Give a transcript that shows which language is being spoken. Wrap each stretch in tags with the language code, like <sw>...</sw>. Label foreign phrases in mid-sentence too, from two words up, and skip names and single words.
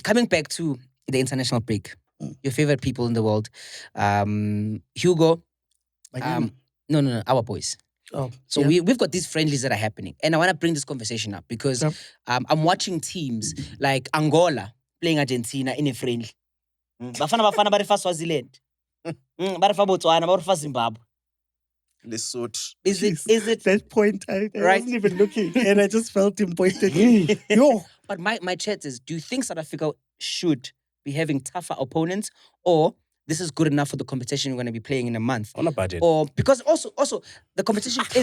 <en>Coming back to the international break, your favorite people in the world, Hugo, no, our boys. Oh, So we've got these friendlies that are happening. And I want to bring this conversation up because I'm watching teams like Angola playing Argentina in a friendly.</en> <st>Bafana Bafana barifa Swaziland. Barifa Botswana, barifa Zimbabwe.</st> <en>Lesotho. Is it that point? I Right. wasn't even looking, and I just felt him pointing. Yo, But my chat is, do you think South Africa should be having tougher opponents, or this is good enough for the competition we're going to be playing in a month? On a budget. Or because also the competition is</en>